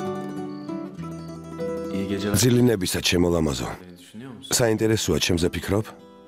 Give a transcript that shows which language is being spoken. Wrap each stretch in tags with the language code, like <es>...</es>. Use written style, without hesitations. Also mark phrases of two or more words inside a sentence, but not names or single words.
<tr>İyi geceler.</tr> <ka>ძილინებისა ჩემო ლამაზო.</ka> <tr>Düşünüyor musun?</tr> <ka>საინტერესოა ჩემზე ფიქრობ?</ka>